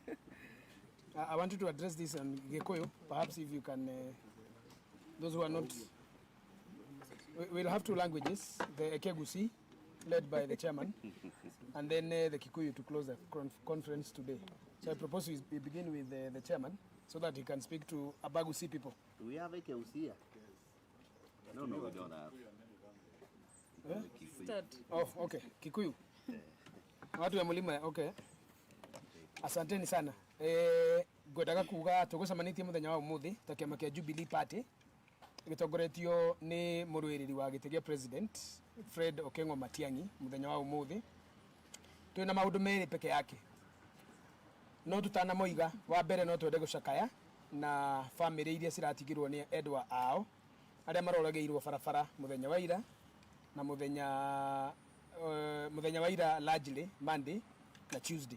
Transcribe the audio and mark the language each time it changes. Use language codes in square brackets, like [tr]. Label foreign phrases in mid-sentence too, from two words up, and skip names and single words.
[en] I wanted to address this on Gikuyu. Perhaps if you can, those who are not, we'll have two languages, the Ekegusi, led by the chairman, and then the Kikuyu to close the conference today. So I propose we begin with the chairman, so that he can speak to Abagusi people. Do we have Ekegusi here? No, we don't have. Start. Oh, okay. Kikuyu. [sw] Watu wa mulima, okay. Asanteni sana. [ki] Ngwendaga kuga tugucemanitie muthenya wa umuthi ta kiama kia Jubilee Party gitongoretio ni muruiriri wa gite gia president Fred Okengo Matiangi muthenya wa umuthi. Twina maundu meri peke yake. No tutana moiga wa mbere no twende gucakaya na family iria ciratigirwo ni endwa ao aria marorageirwo barabara muthenya wa ira na muthenya wa ira largely Monday na Tuesday.